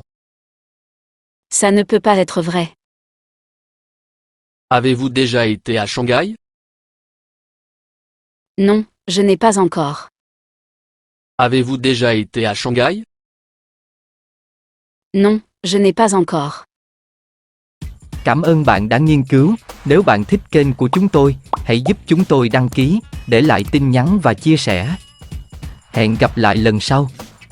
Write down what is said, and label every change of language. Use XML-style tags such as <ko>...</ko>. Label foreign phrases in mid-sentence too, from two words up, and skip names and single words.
<fr>Ça ne peut pas être vrai. Avez-vous déjà été à Shanghai? Non, je n'ai pas encore. Avez-vous déjà été à Shanghai? Non, je n'ai pas encore.</fr> <vi>Cảm ơn bạn đã nghiên cứu. Nếu bạn thích kênh của chúng tôi, hãy giúp chúng tôi đăng ký, để lại tin nhắn và chia sẻ. Hẹn gặp lại lần sau.</vi>